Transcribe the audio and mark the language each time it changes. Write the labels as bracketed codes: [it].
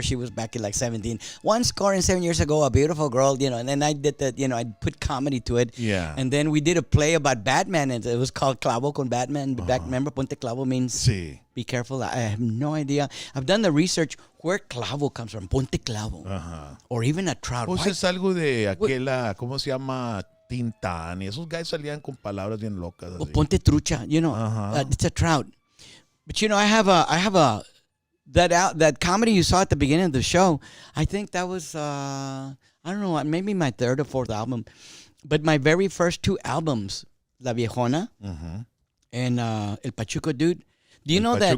[en] She was back in like 17. 1 score and 7 years ago, a beautiful girl, and then I did that, I put comedy to it. Yeah. And then we did a play about Batman, and it was called Clavo con Batman. Back, remember, Ponte Clavo means [es] Sí. [en] be careful. I have no idea. I've done the research where clavo comes from. Ponte Clavo. Or even a trout. [es] Pues [en] Why- [es] es algo de aquella, ¿cómo se llama? Tintán. Y esos guys salían con palabras bien locas. O Así. [en] Ponte Trucha, it's a trout. But I have a that comedy you saw at the beginning of the show. I think that was I don't know, maybe my 3rd or 4th album. But my very first 2 albums, La Viejona and El Pachuco Dude. Do you know that